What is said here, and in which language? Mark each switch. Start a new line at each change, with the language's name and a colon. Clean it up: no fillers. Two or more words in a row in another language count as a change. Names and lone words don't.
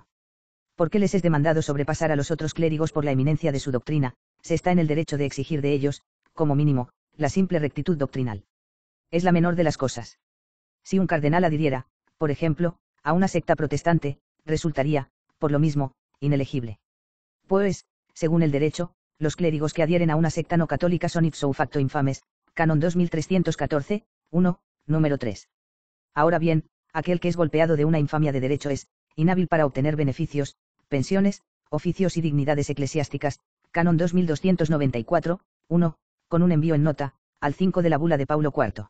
Spanish: Porque les es demandado sobrepasar a los otros clérigos por la eminencia de su doctrina, se está en el derecho de exigir de ellos, como mínimo, la simple rectitud doctrinal. Es la menor de las cosas. Si un cardenal adhiriera, por ejemplo, a una secta protestante, resultaría, por lo mismo, inelegible. Pues, según el derecho, los clérigos que adhieren a una secta no católica son
Latin: ipso facto
Spanish: infames, canon 2314, 1, número 3. Ahora bien, aquel que es golpeado de una infamia de derecho es, inhábil para obtener beneficios, pensiones, oficios y dignidades eclesiásticas, canon 2294, 1, con un envío en nota, al 5 de la bula de Paulo IV.